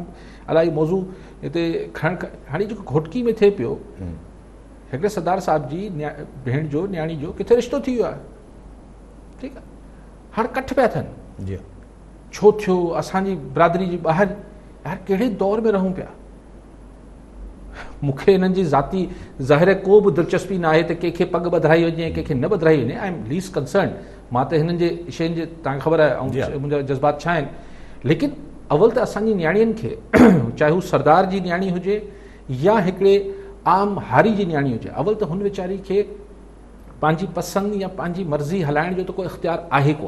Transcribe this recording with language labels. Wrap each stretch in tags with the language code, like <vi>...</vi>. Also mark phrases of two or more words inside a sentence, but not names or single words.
<sd>अलाही मौज़ू हिते हाणे जेको घोटकी में थिए पियो, हिकिड़े सरदार साहिब जी भेण जो न्याणी जो किथे रिश्तो थी वियो आहे, ठीकु आहे, हाणे कठ पिया थियनि। छो थियो? असांजी बिरादरी जी ॿाहिरि, यार कहिड़े दौर में रहूं पिया। मूंखे हिननि जी ज़ाती ज़ाहिर को बि दिलचस्पी न आहे त कंहिंखे पग ॿधाई वञे ऐं कंहिंखे न ॿधाई वञे।</sd> <en>I am least concern.</en> <sd>मां त हिननि जे शयुनि जे तव्हांखे ख़बर आहे ऐं मुंहिंजा जज़्बात छा आहिनि। लेकिन अवल त असांजी न्याणियुनि खे, चाहे हू सरदार जी न्याणी हुजे या हिकिड़े आम हारी जी न्याणी हुजे, अवल त हुन वीचारी खे पंहिंजी पसंदि या पंहिंजी मर्ज़ी हलाइण जो त कोई इख़्तियार आहे कोन।</sd>